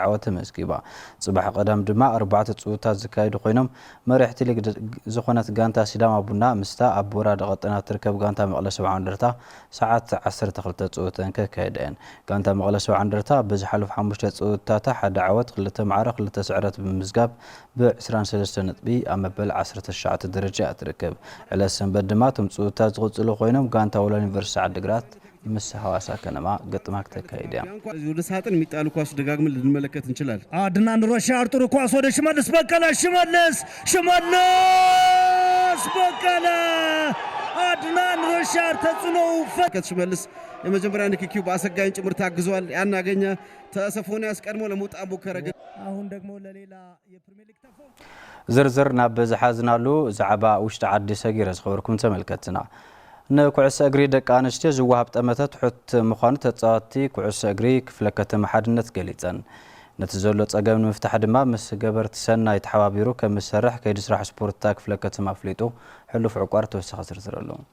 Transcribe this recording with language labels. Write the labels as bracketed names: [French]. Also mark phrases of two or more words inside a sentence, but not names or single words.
[Tigrinya] ዓወት መስጊባ ጽባሕ ቀዳም ድማ 4 ጾታ ዝካየዱ ኮይኖም መሪሕቲ ሊግ ዝኾነት ጋንታ ሲዳማ ቡና ምስታ ኣብ ወራዳ ቀጠና ትርከብ ጋንታ መቀለ 70 እንደርታ ሰዓት 12 ጾታን ከካየደን ጋንታ መቀለ 70 እንደርታ በዝሓለፈ 5 ጾታታ ሓደ ዓወት ክልተ ማዕረ ክልተ ስዕረት ብምዝጋብ ብ23 ነጥቢ ኣብ መበል 19 ደረጃ ትርከብ ዕለት ሰንበት ድማ ቶም ጾታ ዝቕጽሉ ኮይኖም ጋንታ ወላን ዩኒቨርሲቲ ዓዲግራት ምስ ሐዋሳ ከነማ ገጥማ ከተካይደያ [Amharic] ወደ ሳጥን የሚጣሉ ኳስ ደጋግመን ልንመለከት እንችላለን አድናን ሮሻር ጥሩ ኳስ ወደ ሽመልስ በቀለ ሽመልስ በቀለ አድናን ሮሻር ተጽዕኖ ፈከት ሽመልስ የመጀመሪያ ንክኪው በአሰጋኝ ጭምር ታግዟል ያናገኘ ተሰፎንያስ ቀድሞ ለመውጣት ሞከረ ግን አሁን ደግሞ ለሌላ የፕሪሚየር ሊግ ተፎ [Tigrinya] ዝርዝር ናብ ዝሓዝናሉ ዛዕባ ውሽጢ ዓዲ ሰጊረ ዝኸበርኩም ተመልከትና ንኩዕሶ እግሪ ደቂ ኣንስትዮ ዝዋሃብ ጠመታት ሕት ምዃኑ ተጻዋቲ ኩዕሶ እግሪ ክፍለ ከተማ ሓድነት ገሊጸን ነቲ ዘሎ ጸገም ንምፍታሕ ድማ ምስ ገበርቲ ሰናይ ተሓባቢሩ ከም ዝሰርሕ ከይዲ ስራሕ ስፖርት ክፍለ ከተማ ኣፍሊጡ ሕሉፍ ዕቋር ተወሳኺ ዝርዝር ኣሎ